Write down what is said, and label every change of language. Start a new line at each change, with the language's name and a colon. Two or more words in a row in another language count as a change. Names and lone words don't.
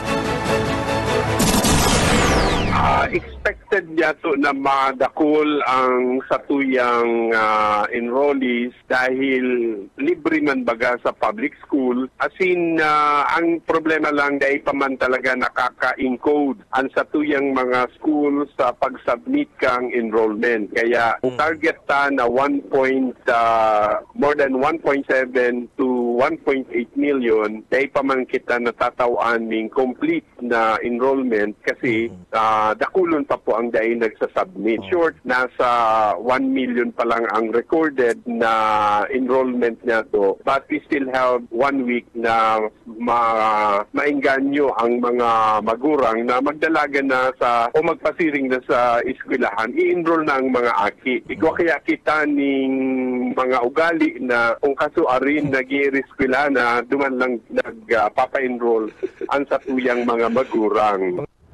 Bikol: Expected yato na madakol ang satuyang enrollees dahil libre man baga sa public school.
English: As in,
Bikol: ang problema lang dahil pa man talaga nakaka-encode ang satuyang mga school sa pag-submit kang enrollment. Kaya target ta na
English: more than 1.7 to 1.8 million
Bikol: dahil pa man kita natatawan ng complete na enrollment kasi dakulon pa po ang dahil nagsasubmit. Short, nasa 1 million pa lang ang recorded na enrollment niya to.
English: But we still have 1 week
Bikol: na maingganyo ang mga magurang na magdalaga na o magpasiring na sa eskwelahan. I-enroll na ang mga aki. Ikaw kaya kita ning mga ugali na kung kasuarin nag-i-eskwela na duman lang nagpapa-enroll ang satuyang mga magurang.